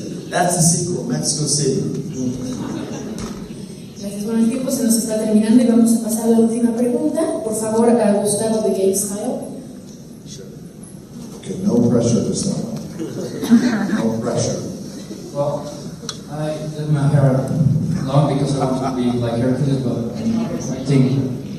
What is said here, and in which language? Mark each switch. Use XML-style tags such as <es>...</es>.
<en>That's the sequel, Mexico City.</en> <es>Gracias. Bueno, el tiempo se nos está terminando y vamos a pasar a la última pregunta. Por favor, a Gustavo de Game Style.</es> <en>Okay, no pressure this time. No pressure. Well, I did my hair long because I want to be like Hércules, but I think</en>